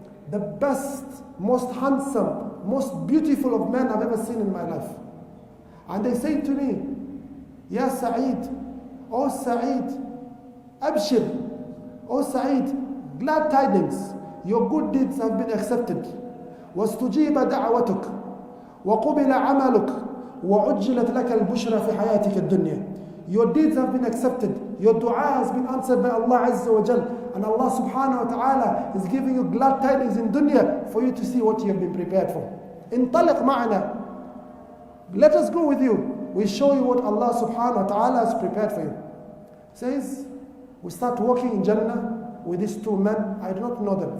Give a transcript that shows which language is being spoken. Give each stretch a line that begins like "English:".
English: The best, most handsome, most beautiful of men I've ever seen in my life. And they say to me, Ya Sa'id, oh Sa'id, Abshir, oh Sa'id, glad tidings, your good deeds have been accepted.
Arabic: واستجيب دعوتك وقبل عملك وعجلت لك البشرى في حياتك الدنيا.
English: Your deeds have been accepted. Your dua has been answered by Allah Azza wa Jal. And Allah subhanahu wa ta'ala is giving you glad tidings in dunya for you to see what you have been prepared for.
Arabic: انطلق معنا.
English: Let us go with you. We show you what Allah subhanahu wa ta'ala has prepared for you. Says, we start walking in Jannah with these two men. I do not know them.